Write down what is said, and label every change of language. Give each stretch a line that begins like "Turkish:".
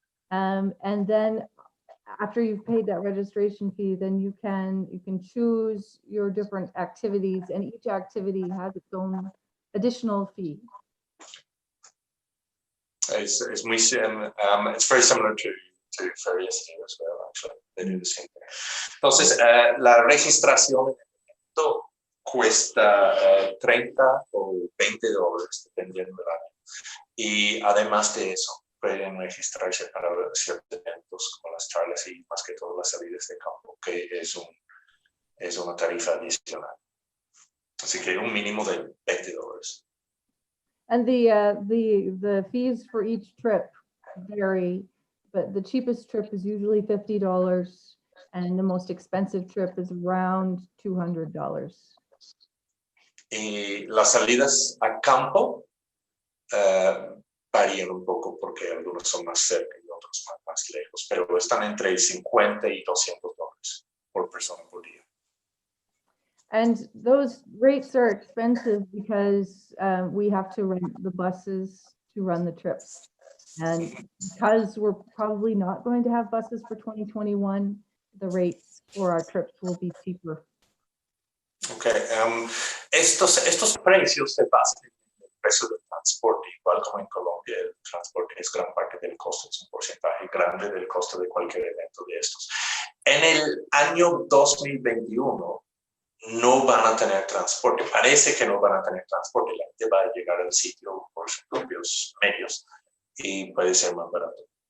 English: And then after you've paid that registration fee, then you can choose your different activities, and each activity has its own additional fee. It's very similar to ferias here as well, actually. They do the same thing.
Spanish: Entonces, la registración en el evento cuesta $30 o $20, dependiendo del año. Y además de eso, pueden registrarse para ciertos eventos como las charlas y más que todo las salidas de campo, que es una tarifa adicional. Así que un mínimo de $20.
English: And the fees for each trip vary, but the cheapest trip is usually $50, and the most expensive trip is around $200.
Spanish: Y las salidas a campo varían un poco porque algunos son más cerca y otros más lejos, pero están entre $50 y $200 por persona por día.
English: And those rates are expensive because we have to rent the buses to run the trips. And because we're probably not going to have buses for 2021, the rates for our trips will be cheaper. Okay.
Spanish: Estos precios se basan en el precio del transporte, igual como en Colombia el transporte es gran parte del costo, es un porcentaje grande del costo de cualquier evento de estos. En el año 2021 no van a tener transporte, parece que no van a tener transporte, la gente va a llegar al sitio por sus propios medios y puede ser más barato.